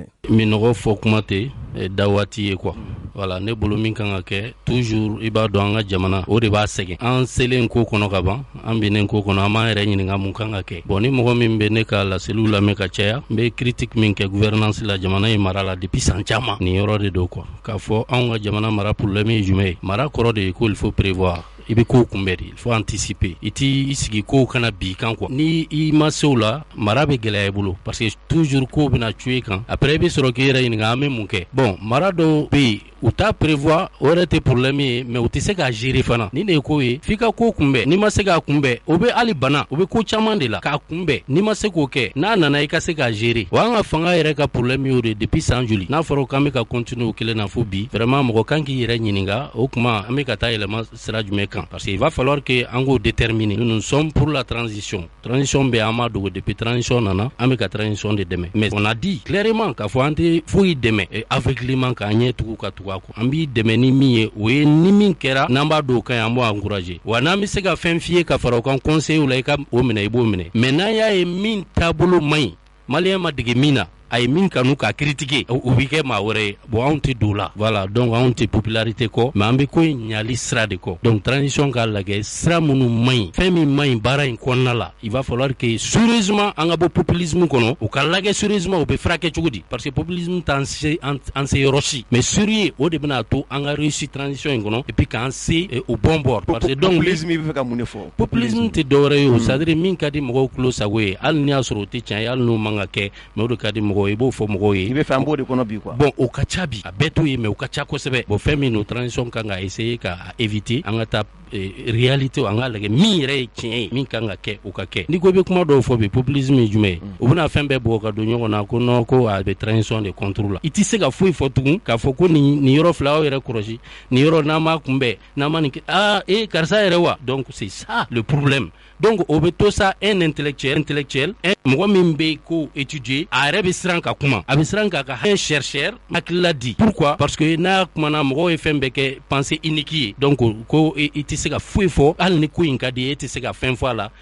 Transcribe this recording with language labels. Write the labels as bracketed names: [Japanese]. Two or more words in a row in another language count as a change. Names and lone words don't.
[Bambara] Minɔgɔ fɔ kuma tɛ da waati ye quoi. Voilà, ne bolo min kan ka kɛ toujours i b'a dɔn an ka jamana o de b'a sɛgɛn. An selen ko kɔnɔ ka ban, an binnen ko kɔnɔ an b'an yɛrɛ ɲininka mun kan ka kɛ. Bon ni mɔgɔ min bɛ ne ka laseliw lamɛn ka caya, n bɛ critique min kɛ gouvernance la jamana ye mara la depuis san caman. Nin yɔrɔ de don quoi. K'a fɔ anw ka jamana mara problème ye jumɛn ye? Mara kɔrɔ de ye ko [French] il faut prévoir. [Bambara] I bɛ kow kunbɛn de, [French] il faut anticiper. [Bambara] I t'i sigi kow kana bi kan quoi. Ni i ma se o la, mara bɛ gɛlɛya i bolo [French] parce que toujours [Bambara] kow bɛna cu i kan. Après i bɛ sɔrɔ k'i yɛrɛ ɲininka an bɛ mun kɛ? Bon, mara dɔw bɛ yen u t'a prévoir, o yɛrɛ tɛ problème ye, mais u tɛ se k'a gérer fana. Ni de ye ko ye, f'i ka ko kunbɛn. N'i ma se k'a kunbɛn, o bɛ hali bana, o bɛ ko caman de la. K'a kunbɛn, n'i ma se k'o kɛ, n'a nana i ka se k'a gérer. Wa an ka fanga yɛrɛ ka problème y'o de depuis san joli. N'a fɔra k'an bɛ ka continuer o kelen na fo bi, vraiment mɔgɔ kan k'i yɛrɛ ɲininka, o kuma an bɛ ka taa yɛlɛma sira jumɛn kan? [French] Parce qu'il va falloir que [Bambara] an k'o [French] déterminer. Nous sommes pour la transition. [Bambara] Transition bɛ an ma dogo depuis transition nana, an bɛ ka transition de dɛmɛ. [French] Mais on a dit clairement [Bambara] k'a fɔ an tɛ foyi dɛmɛ aveuglément k'a ɲɛ tugu ka tugu a kɔ. An b'i dɛmɛ ni min ye, o ye ni min kɛra n'an b'a dɔn o ka ɲi an b'o encourager. Wa n'an bɛ se ka fɛn f'i ye ka fara o kan conseil la i ka o minɛ i b'o minɛ. Mais n'an y'a ye min taabolo man ɲi, maliyɛn ma dege min na, a ye min kanu k'a critiquer o bɛ kɛ maa wɛrɛ ye. Bon anw tɛ don la, [French] voilà, donc [Bambara] anw tɛ popularité kɔ, mais an bɛ ko in ɲali sira de kɔ. Donc transition k'a lajɛ sira minnu man ɲi, fɛn min man ɲi baara in kɔnɔna la, [French] il va falloir que sérieusement [Bambara] an ka bɔ populisme kɔnɔ, u ka lajɛ sérieusement u bɛ furakɛ cogo di? Parce que populisme t'an se yɔrɔ si, [French] mais sérieux [Bambara] o de bɛna to an ka réussir transition in kɔnɔ [French] et puis [Bambara] k'an se [French] au bon bord. Parce que donc [Bambara] populisme i bɛ fɛ ka mun de fɔ? Populisme tɛ dɔwɛrɛ ye o, c'est-à-dire min ka di mɔgɔw tulo sago ye, hali n'i y'a sɔrɔ o tɛ tiɲɛ ye, hali n'o man ka kɛ, mais o de ka di mɔgɔw ye, i b'o fɔ mɔgɔw ye. I bɛ fɛ an b'o de kɔnɔ bi quoi. Bon o ka ca bi, a bɛɛ to ye, mais o ka ca kosɛbɛ. Bon fɛn min no transition kan ka essayer ka éviter, an ka taa réalité an ka lajɛ min yɛrɛ ye tiɲɛ ye, min kan ka kɛ o ka kɛ. N'i ko i bɛ kuma dɔw fɔ bi populisme ye jumɛn ye? O bɛna fɛn bɛɛ bɔ ka don ɲɔgɔn na ko non ko a bɛ transition de contre la. I tɛ se ka foyi fɔ tugun k'a fɔ ko nin yɔrɔ fila aw yɛrɛ kɔlɔsi, nin yɔrɔ n'an m'a kunbɛn, n'an ma nin kɛ karisa yɛrɛ wa? [French] Donc c'est ça le problème. [Bambara] Donc o bɛ to sa [French] un intellectuel [Bambara] mɔgɔ min bɛ ko étudier a yɛrɛ bɛ siran ka kuma, a bɛ siran k'a ka [French] un chercheur [Bambara] hakilila di. [French] Pourquoi? [Bambara] Parce que n'a kumana mɔgɔw ye fɛn bɛɛ kɛ [French] pensée unique [Bambara] ye, donc ko i tɛ se ka foyi fɔ hali ni ko in ka di e tɛ se ka fɛn fɔ a la